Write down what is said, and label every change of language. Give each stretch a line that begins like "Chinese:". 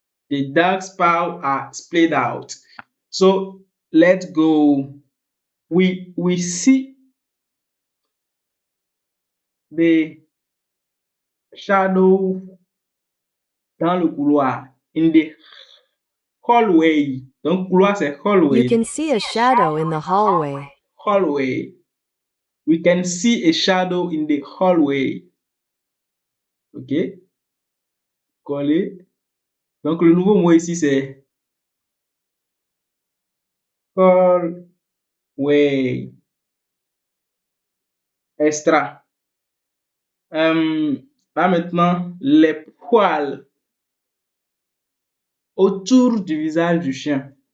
English: The dogs paw are splayed out. So let's go. We see the shadow
French: dans le couloir.
English: In the hallway.
French: Donc couloir c'est
English: you hallway. can see a shadow in the hallway. Hallway. We can see a shadow in the hallway.
French: OK? Coller. Donc le nouveau mot ici c'est hallway. Extra. Là maintenant, les poils autour du visage du chien.